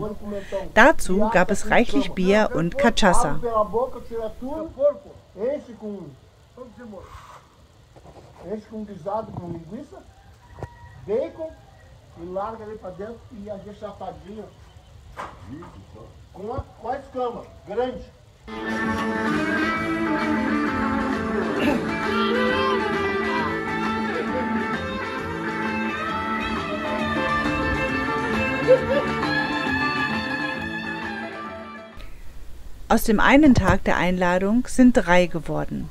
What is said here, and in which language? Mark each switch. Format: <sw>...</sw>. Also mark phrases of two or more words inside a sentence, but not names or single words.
<de>Dazu gab es reichlich Bier und Cachaça.</de> <pt>Com a escama grande.</pt> <de>Aus dem einen Tag der Einladung sind 3 geworden.</de>